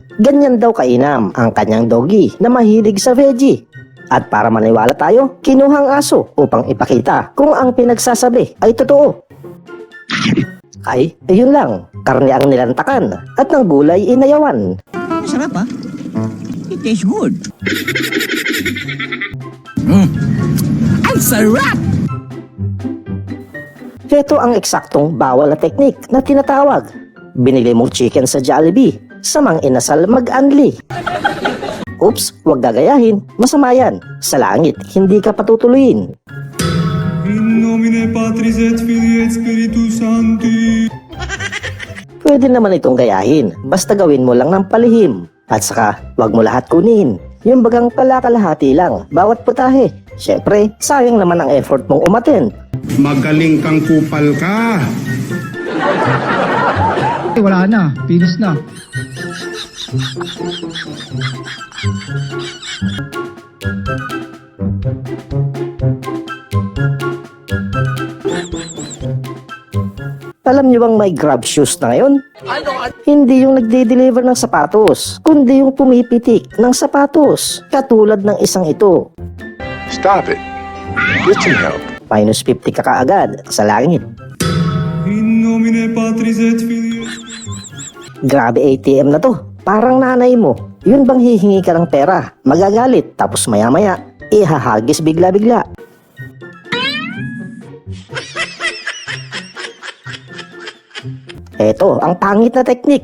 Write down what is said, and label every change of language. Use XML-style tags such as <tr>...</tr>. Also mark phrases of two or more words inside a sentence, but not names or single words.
<tl>Ganyan daw kainam ang kanyang doggy na mahilig sa veggie. At para maniwala tayo, kinuhang aso upang ipakita kung ang pinagsasabi ay totoo. Ay, ayun lang, karne ang nilantakan at ng gulay inayawan. Sarap ha?</tl> <en>It tastes good.</en> <tl>Ang sarap! Ito ang eksaktong bawal na teknik na tinatawag. Binili mong chicken sa Jollibee, samang inasal mag-anli. Oops, huwag gagayahin, masama yan. Sa langit, hindi ka patutuloyin.</tl> <la>In nomine Patris et Filii et Spiritus Sancti.</la> <tl>Pwede naman itong gayahin, basta gawin mo lang ng palihim. At saka, huwag mo lahat kunin. Yung bagang pala-kalahati lang, bawat putahe. Syempre, sayang naman ang effort mong umattend. Magaling kang kupal ka. Wala na, finish na. Alam niyo bang may Grab shoes na ngayon? Hindi yung nagde-deliver ng sapatos, kundi yung pumipitik ng sapatos. Katulad ng isang ito.</tl> <en>Stop it. Get some help.</en> <tl>Minus 50 ka kaagad sa langit.</tl> <la>In nomine Patris et Filii.</la> <tl>Grabe ATM na to. Parang nanay mo. Yun bang hihingi ka ng pera, magagalit, tapos maya-maya, ihahagis bigla-bigla. Eto, ang pangit na teknik.</tl>